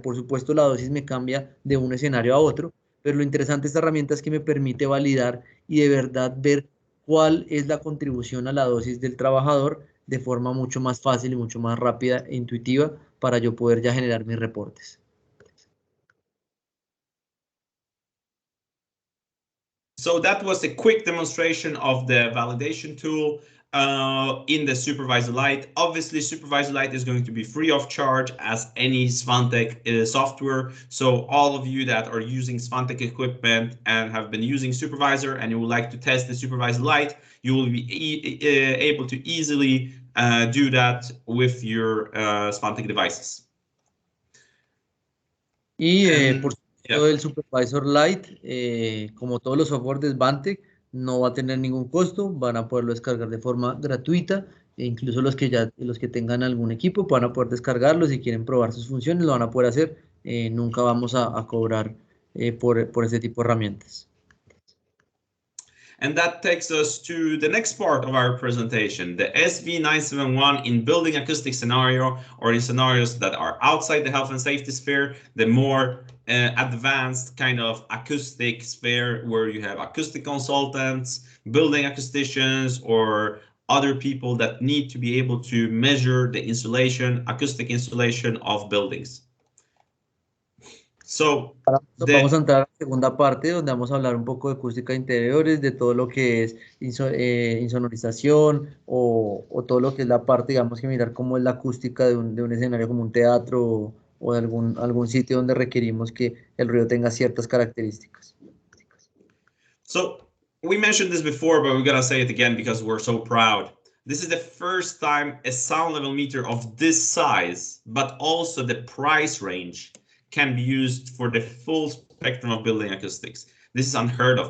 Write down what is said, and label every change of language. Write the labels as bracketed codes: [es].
[es] Por supuesto, la dosis me cambia de un escenario a otro, pero lo interesante de esta herramienta es que me permite validar y de verdad ver cuál es la contribución a la dosis del trabajador de forma mucho más fácil y mucho más rápida e intuitiva para yo poder ya generar mis reportes. [en] So that was a quick demonstration of the validation tool in the Supervisor Lite. Obviously, Supervisor Lite is going to be free of charge as any Svantec software. So all of you that are using Svantec equipment and have been using Supervisor and you would like to test the Supervisor Lite, you will be able to easily do that with your Svantec devices. [es] Y por supuesto, el Supervisor Lite, como todos los software de Svantec, no va a tener ningún costo, van a poderlo descargar de forma gratuita, e incluso los que tengan algún equipo van a poder descargarlo. Si quieren probar sus funciones, lo van a poder hacer. Nunca vamos a cobrar por ese tipo de herramientas. [en] And that takes us to the next part of our presentation, the SV971 in building acoustic scenario, or in scenarios that are outside the health and safety sphere, the more advanced kind of acoustic sphere where you have acoustic consultants, building acousticians, or other people that need to be able to measure the insulation, acoustic insulation of buildings. So, [es] vamos a entrar a la segunda parte donde vamos a hablar un poco de acústica de interiores, de todo lo que es insonorización o todo lo que es la parte, digamos que mirar cómo es la acústica de un escenario como un teatro o de algún sitio donde requerimos que el ruido tenga ciertas características. [en] So we mentioned this before, but we're gonna say it again because we're so proud. This is the first time a sound level meter of this size, but also the price range, can be used for the full spectrum of building acoustics. This is unheard of.